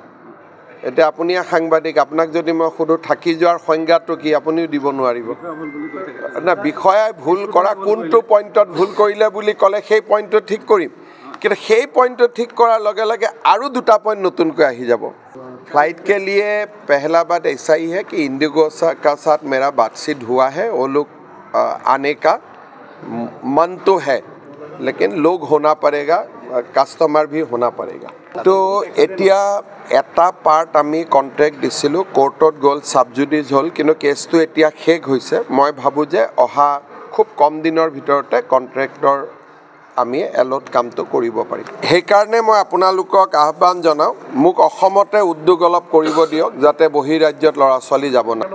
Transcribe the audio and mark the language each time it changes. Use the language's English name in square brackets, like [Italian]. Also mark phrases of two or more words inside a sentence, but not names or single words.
[Assamese] এতিয়া আপুনি সাংবাদিক, আপোনাক যদি মই সোধোঁ থাকি যোৱাৰ সংজ্ঞাটো কি, আপুনিও দিব নোৱাৰিব না। বিষয়াই ভুল কৰা কোনটো পইণ্টত ভুল কৰিলে বুলি ক'লে সেই পইণ্টটো ঠিক কৰিম, কিন্তু সেই পইণ্টটো ঠিক কৰাৰ লগে লগে আৰু 2টা পইণ্ট নতুনকৈ আহি যাব। [Hindi] फ्लाइट के लिए पहला बात ऐसा ही है कि इंडिगो का साथ मेरा बातचीत हुआ है। वो लोग आने का मन तो है, लेकिन लोग होना पड़ेगा, কাষ্টমাৰ भी होना पड़ेगा। [Assamese] तो এতিয়া এটা পাৰ্ট আমি কণ্ট্ৰেক্ট দিছিলোঁ, কোৰ্টত গ'ল, ছাবজুডিচ হ'ল, কিন্তু কেছটো এতিয়া শেষ হৈছে। মই ভাবোঁ যে অহা খুব কম দিনৰ ভিতৰতে কণ্ট্ৰেক্টৰ আমি এলট কামটো কৰিব পাৰিম। সেইকাৰণে মই আপোনালোকক আহ্বান জনাওঁ, মোক অসমতে উদ্যোগ অলপ কৰিব দিয়ক, যাতে বহিৰাজ্যত ল'ৰা ছোৱালী যাব না।